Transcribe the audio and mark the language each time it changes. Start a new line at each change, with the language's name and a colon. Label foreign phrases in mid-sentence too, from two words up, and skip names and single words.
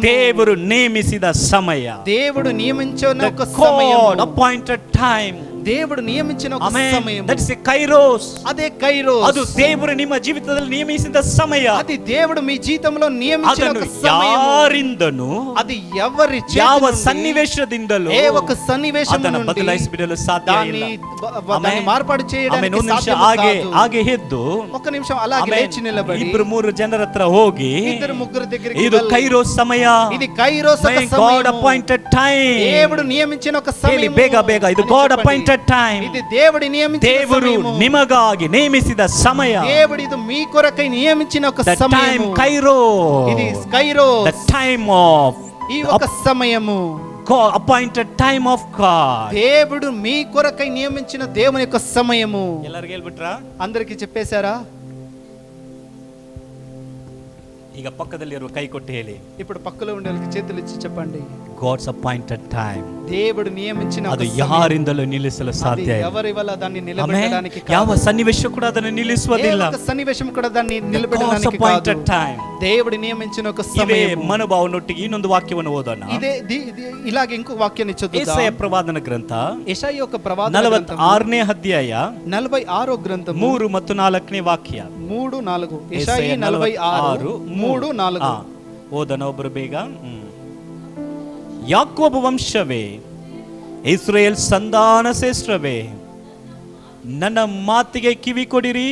Kannada: ದೇವರು ನೇಮಿಸಿದ ಸಮಯ,
Telugu: దేవుడు నియమించిన ఒక సమయం,
English: appointed time,
Telugu: దేవుడు నియమించిన ఒక సమయం.
English: that is Kairos.
Telugu: అదే కైరోస్.
Kannada: ಅದು ದೇವರು ನಿಮ್ಮ ಜೀವಿತದಲ್ಲಿ ನೇಮಿಸಿದ ಸಮಯ.
Telugu: అది దేవుడు మీ జీవితంలో నియమించిన ఒక సమయం.
Kannada: ಯಾರಿಂದನೂ,
Telugu: అది ఎవరి
Kannada: ಯಾವ
Telugu: చేతి నుండి,
Kannada: సన్నివేశದಿಂದಲೂ
Telugu: ఏ ఒక సన్నివేశం
Kannada: ಅದನ್ನು
Telugu: నుండి
Kannada: ಬದಲಾಯಿಸಬಿಡಲು ಸಾಧ್ಯ ಇಲ್ಲ.
Telugu: దాన్ని మార్పాటు చేయడానికి
Kannada: ಒಂದು ನಿಮಿಷ
Telugu: సాధ్యం కాదు.
Kannada: ಹಾಗೆ ಎದ್ದು
Telugu: ఒక నిమిషం అలాగే లేచి నిలబడి
Kannada: 2-3 ಜನರ ಹತ್ರ ಹೋಗಿ,
Telugu: 2-3 దగ్గరికి
Kannada: ಇದು
Telugu: వెళ్ళి,
Kannada: ಕೈರೋಸ್ ಸಮಯ,
Telugu: ఇది కైరోస్ ఒక
English: God
Telugu: సమయం,
English: appointed time.
Telugu: దేవుడు నియమించిన ఒక సమయం.
Kannada: ಬೇಗ ಇದು
English: God appointed time.
Telugu: ఇది దేవుడి నియమించిన
Kannada: ದೇವರು
Telugu: సమయం.
Kannada: ನಿಮಗಾಗಿ ನೇಮಿಸಿದ ಸಮಯ.
Telugu: దేవుడు ఇది మీ కొరకై నియమించిన ఒక
English: The
Telugu: సమయం.
English: time kairos.
Telugu: ఇది కైరోస్.
English: The time of
Telugu: ఈ ఒక సమయము,
English: God appointed time of God.
Telugu: దేవుడు మీ కొరకై నియమించిన దేవుని యొక్క సమయము.
Kannada: ಎಲ್ಲರಿಗೆ ಹೇಳ್ಬಿಟ್ರಾ?
Telugu: అందరికి చెప్పేశారా?
Kannada: ಈಗ ಪಕ್ಕದಲ್ಲಿರುವ ಕೈ ಕೊಟ್ಟು ಹೇಳಿ,
Telugu: ఇప్పుడు పక్కలో ఉండే వాళ్ళకి చేతులు ఇచ్చి చెప్పండి,
English: God's appointed time.
Telugu: దేవుడు నియమించిన
Kannada: ಅದು
Telugu: ఒక సమయం.
Kannada: ಯಾರಿಂದಲೂ ನಿಲ್ಲಿಸಲು
Telugu: అది
Kannada: ಸಾಧ್ಯ ಇಲ್ಲ.
Telugu: ఎవరి వల్ల దాన్ని
Kannada: ಆಮೆನ್.
Telugu: నిలబెట్టడానికి కాదు.
Kannada: ಯಾವ ಸನ್ನಿವೇಶ ಕೂಡ ಅದನ್ನು
Telugu: ఏ
Kannada: ನಿಲ್ಲಿಸುವುದಿಲ್ಲ.
Telugu: ఒక్క సన్నివేశం కూడా దాన్ని
English: God's
Telugu: నిలబెట్టడానికి
English: appointed
Telugu: కాదు.
English: time.
Telugu: దేవుడు నియమించిన ఒక
Kannada: ಇದೇ
Telugu: సమయం.
Kannada: ಮನೋಭಾವನೊಟ್ಟಿಗೆ ಇನ್ನೊಂದು ವಾಕ್ಯವನ್ನು ಓದೋಣ.
Telugu: ఇలాగే ఇంకో వాక్యాన్ని చదువుదాం.
Kannada: ಯೆಶಾಯ ಪ್ರವಾದನ ಗ್ರಂಥ
Telugu: యెషయా యొక్క ప్రవాదన గ్రంథం
Kannada: 46ನೇ ಅಧ್ಯಾಯ
Telugu: 46వ గ్రంథం
Kannada: 3 ಮತ್ತು 4ನೇ ವಾಕ್ಯ.
Telugu: 3, 4. యెషయా 46 3, 4.
Kannada: ಓದೋಣ ಒಬ್ಬರು ಬೇಗ. ಯಾಕೋಬ ವಂಶವೇ, ಇಸ್ರಾಯೇಲ್ ಸಂತಾನ ಶ್ರೇಷ್ಠವೇ, ನನ್ನ ಮಾತಿಗೆ ಕಿವಿ ಕೊಡಿರಿ.